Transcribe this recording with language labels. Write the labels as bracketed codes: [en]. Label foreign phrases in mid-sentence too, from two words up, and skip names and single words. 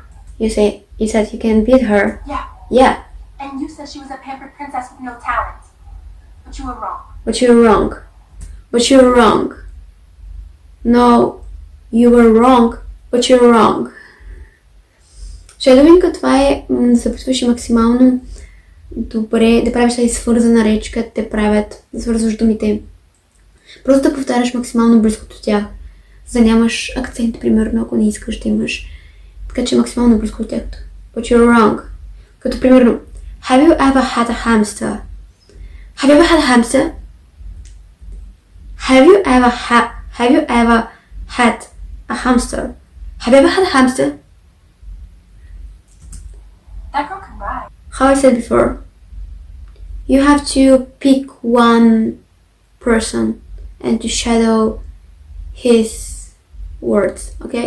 [en] You said you can beat her. Yeah. Yeah, And you said she was a pampered princess with no talent. But you were wrong. but you're wrong. But you're wrong. No, you were wrong, but you're wrong. Shadowing, [bg] това е да се опитваш максимално добре, да правиш тази свързана реч, като те правят, да свързваш думите. Просто да повтаряш максимално близко до тях, за да нямаш акцент, примерно, ако не искаш да имаш. Така че максимално близко до тях. [en] But you're wrong. [bg] Като примерно, [en] have you ever had a hamster? Have you ever had a hamster? Have you ever had a hamster? Have you ever had a hamster? That girl can ride. How I said before, you have to pick one person and to shadow his words, okay?